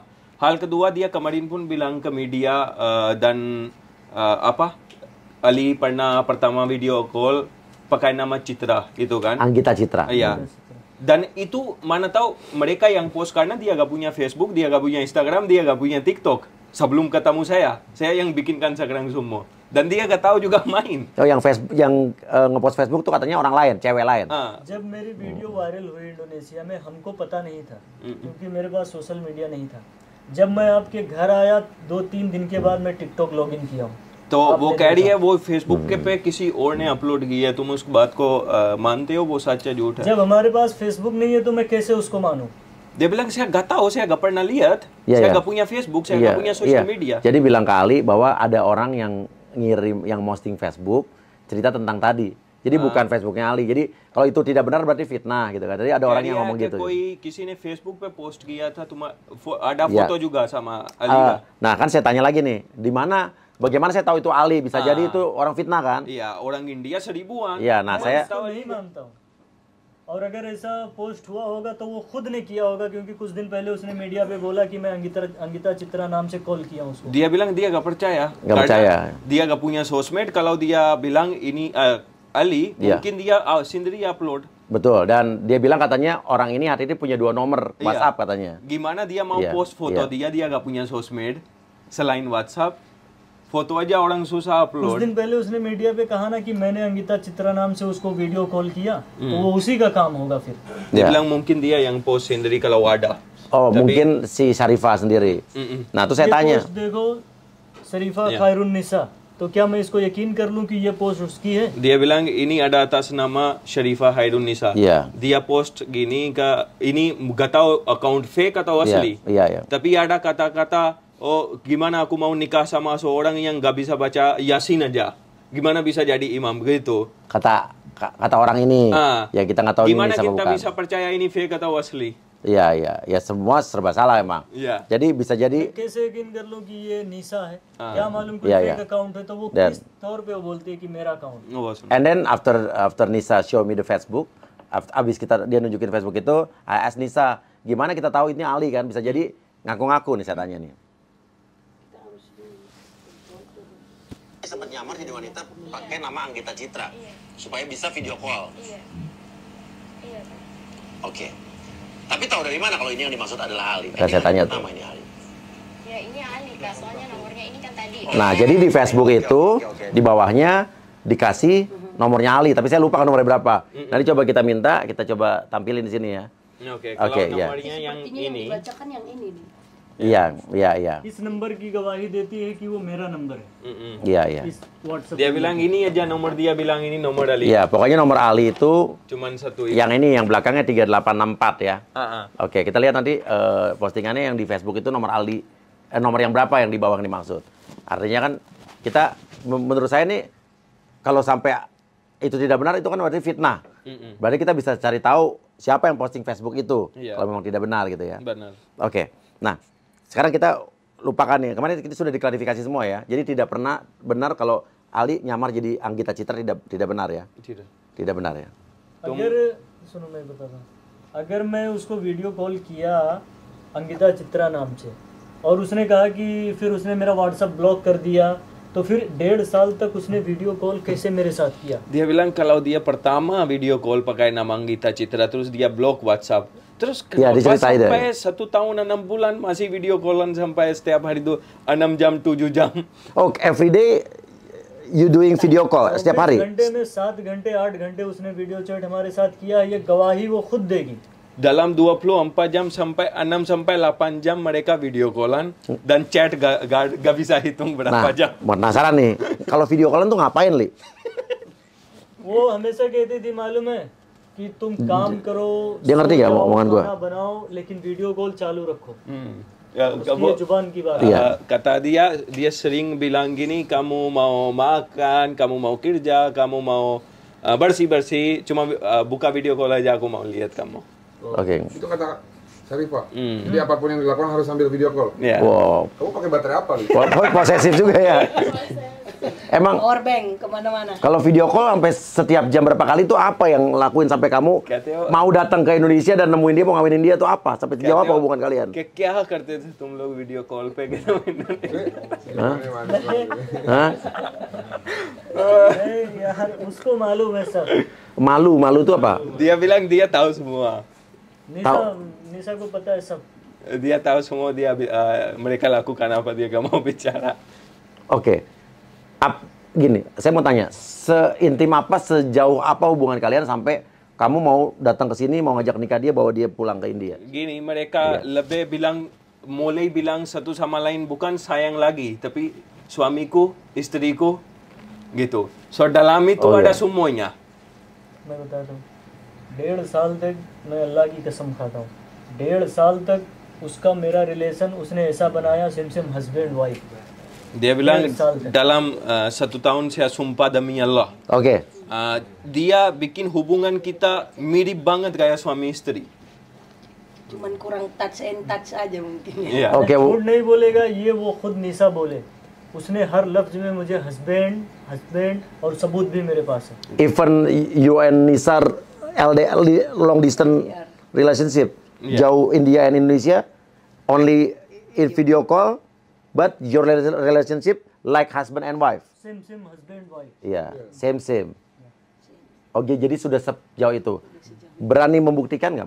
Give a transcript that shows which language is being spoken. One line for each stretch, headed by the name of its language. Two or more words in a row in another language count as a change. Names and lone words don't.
Indonesian: Hal kedua, dia kemarin pun bilang ke media dan Ali pernah pertama
English: video call
Indonesian: pakai nama Citra itu kan? Anggita Citra. Iya. Dan itu mana tahu mereka yang post karena dia gak punya Facebook, dia gak punya Instagram, dia gak punya TikTok. Sebelum ketemu saya yang bikinkan sekarang semua. Dan dia gak tahu juga main. Oh, yang ngepost Facebook tuh katanya orang lain, cewek lain.
Hindi: जब मेरी
English: video viral
Hindi: हुई इंडोनेशिया में, हमको पता नहीं था क्योंकि मेरे पास
English: social media
Hindi: नहीं था। जब मैं आपके घर आया 2-3 दिन के बाद मैं टिकटॉक लॉगिन किया हूँ। तो वो कह रही है वो फेसबुक के पे किसी और ने अपलोड की है, तुम उस बात को मानते हो? वो सच है झूठ है? जब हमारे पास फेसबुक नहीं है तो मैं कैसे उसको मानूं?
Indonesian: Dia bilang saya gak tahu, saya gak pernah lihat, saya gak punya Facebook, saya gak punya sosial media. Jadi bilang ke Ali bahwa ada orang yang ngirim, yang posting Facebook cerita tentang tadi. Jadi bukan Facebooknya Ali. Jadi kalau itu tidak benar berarti fitnah gitu kan. Jadi ada orang yang ngomong gitu.
Hindi: Koi किसी ने Facebook पे post किया था,
Indonesian: ada foto juga sama Ali. Nah kan saya tanya lagi nih, di mana? Bagaimana saya tahu itu Ali? Bisa jadi itu orang fitnah kan? Iya, orang India 1000-an. Iya, nah saya
Hindi: नहीं मानता हूँ। और अगर ऐसा पोस्ट हुआ होगा तो वो खुद ने किया होगा, क्योंकि कुछ दिन पहले उसने मीडिया पे बोला कि मैं अंगिता चित्रा नाम से कॉल किया उसको।
Indonesian: Dia bilang dia gak percaya. Gak percaya. Dia gak punya sosmed. Kalau dia bilang ini Ali, mungkin dia sendiri upload. Betul, dan dia bilang katanya orang ini hari ini punya 2 nomor WhatsApp katanya. Gimana dia mau post foto dia gak punya sosmed selain WhatsApp. फोटो aja orang susah upload.
Hindi: कुछ दिन पहले उसने मीडिया पे कहा ना कि मैंने अंगिता चित्रा नाम से उसको
English: video call
Hindi: किया, तो वो उसी का काम होगा फिर.
Indonesian: Dia bilang mungkin dia yang post sendiri kalau ada. Oh, mungkin si Syarifah sendiri. Nah, itu saya tanya.
Hindi: देखो Syarifah Khairun Nisa, तो क्या मैं इसको यकीन कर लूं कि ये पोस्ट उसकी है?
Indonesian: Dia bilang ini ada atas nama Syarifah Khairun Nisa. Dia post gini ini gak tahu
English: account fake
Indonesian: atau asli. Tapi ada kata-kata, oh gimana aku mau nikah sama seorang yang gak bisa baca Yasin aja, gimana bisa jadi imam gitu, kata orang ini. Ya kita nggak tahu gimana ini sama kita bukan. bisa percaya ini fake atau asli. Iya semua serba salah emang. Jadi bisa jadi
Hindi: कैसे यकीन कर लूं कि ये निशा है, क्या मालूम कोई
English: fake account
Hindi: है, तो वो किस तौर पे वो बोलते हैं कि मेरा अकाउंट.
English: And then after Nisa show me the Facebook,
Indonesian: abis dia nunjukin Facebook itu,
English: I ask
Indonesian: Nisa, gimana kita tahu ini Ali kan? Bisa jadi ngaku-ngaku nih saya tanya nih. Sempat nyamar jadi wanita pakai nama Anggita Citra supaya bisa
English: video call.
Indonesian: Iya. Oke. Tapi tahu dari mana kalau ini yang dimaksud adalah Ali? Kan saya tanya tuh. Nama ini Ali. Ya ini Ali Kak, soalnya nomornya ini kan tadi. Nah, jadi di Facebook itu di bawahnya dikasih nomornya Ali, tapi saya lupa kan nomornya berapa. Nanti coba kita minta, kita coba tampilin di sini ya. Oke, kalau Oke, ya. nomornya yang Sepertinya yang ini, dibacakan yang ini nih. Iya.
Hindi: इस नंबर की गवाही देती है कि वो मेरा नंबर है
Indonesian: Iya.
Hindi: इस WhatsApp
Indonesian: dia bilang ini aja nomor dia bilang ini nomor Ali. Iya, pokoknya nomor Ali itu Cuman satu itu. yang ini yang belakangnya 3864 ya. Ah, ah. Oke, kita lihat nanti postingannya yang di Facebook itu nomor Ali, nomor yang berapa yang di bawah yang dimaksud. Artinya kan kita, menurut saya nih, kalau sampai itu tidak benar itu kan berarti fitnah. Berarti kita bisa cari tahu siapa yang posting Facebook itu, Iya. kalau memang tidak benar gitu ya. Benar. Oke, nah sekarang kita lupakan nih. Kemarin kita sudah diklarifikasi semua ya. Jadi tidak pernah benar kalau Ali nyamar jadi Anggita Citra, tidak benar ya. Tidak benar ya.
Hindi: अगर सुनो मैं बताता हूँ अगर मैं उसको
English: video call
Hindi: किया अंकिता चित्रा नाम से और उसने कहा कि फिर उसने मेरा व्हाट्सएप ब्लॉक कर दिया तो फिर 1.5 साल तक उसने
English: video call
Hindi: कैसे मेरे साथ किया
Indonesian: Dia bilang kalau dia pertama
English: video call
Indonesian: pakai nama Anggita Citra, terus dia blok WhatsApp. Terus Ya, kenapa diceritain deh. sampai 1 tahun 6 bulan masih video callan sampai setiap hari itu 6 jam 7 jam.
English: Oh, every day you doing video call
Indonesian: setiap hari?
Hindi: घंटे में 7 घंटे 8 घंटे उसने
English: video chat
Hindi: हमारे साथ किया ये गवाही वो खुद देगी
Indonesian: Dalam 24 jam sampai 6 sampai 8 jam mereka video callan dan chat gak bisa hitung berapa Nah, jam. penasaran nih, kalau video callan tuh ngapain, Li?
Hindi: वो हमेशा कहती थी मालूम है कि तुम काम करो
Indonesian: dia ngerti
Hindi: सो
Indonesian: nggak
Hindi: जाओ,
Indonesian: omongan gua?
Hindi: खाना बनाओ लेकिन
English: video call
Hindi: चालू रखो
Indonesian: Ya,
Hindi: उसकी जुबान की बात
Indonesian: Iya. kata dia sering bilang gini, kamu mau makan, kamu mau kerja, kamu mau bersih-bersih, cuma buka
English: video call
Indonesian: aja aku mau lihat kamu. Oke. Itu kata Syarifah. Jadi apapun yang dilakukan harus sambil
English: video call.
Indonesian: Ya. Wow, Kamu pakai baterai apa, Li? posesif juga ya. Emang Power bank kemana-mana. kalau
English: video call
Indonesian: sampai setiap jam berapa kali itu apa yang lakuin sampai kamu Katanya- mau datang ke Indonesia dan nemuin dia, mau ngawinin dia tuh apa? Sampai sejauh apa hubungan kalian?
Hindi: क्या करते थे तुम लोग
English: video call
Hindi: पे Hah? नहीं यार उसको मालूम है सब
Indonesian: Malu itu apa? dia bilang dia tahu semua.
Hindi: निशा निशा को पता है सब
Indonesian: Dia tahu semua mereka lakukan apa, dia gak mau bicara. Oke. Gini, saya mau tanya, seintim apa, sejauh apa hubungan kalian sampai kamu mau datang ke sini, mau ngajak nikah dia, bawa dia pulang ke India? Gini, mereka lebih mulai bilang satu sama lain bukan sayang lagi, tapi suamiku, istriku, gitu. So dalam itu Oh, ada iya. semuanya.
Hindi: मैं बताता हूँ 1.5 साल तक मैं अल्लाह की कसम खाता हूँ 1.5 साल तक उसका मेरा रिलेशन उसने ऐसा बनाया
English: same husband wife
Indonesian: Dia bilang
Hindi: 1.5 साल तक
Indonesian: dalam 1 tahun saya sumpah demi Allah. Oke. Dia bikin hubungan kita mirip banget kayak suami istri. Cuman kurang
English: touch and touch
Indonesian: aja mungkin ya. Iya. Oke, Bu.
Hindi: झूठ नहीं बोलेगा ये वो खुद निशा बोले उसने हर लफ्ज में मुझे हस्बैंड और सबूत भी मेरे पास है
English: Even you and Nisar LDR, long distance relationship, jauh India and Indonesia, only in video call, but your relationship like husband and wife. same husband wife
Indonesian: Iya, same. Oke, jadi sudah sejauh itu. Berani membuktikan nggak?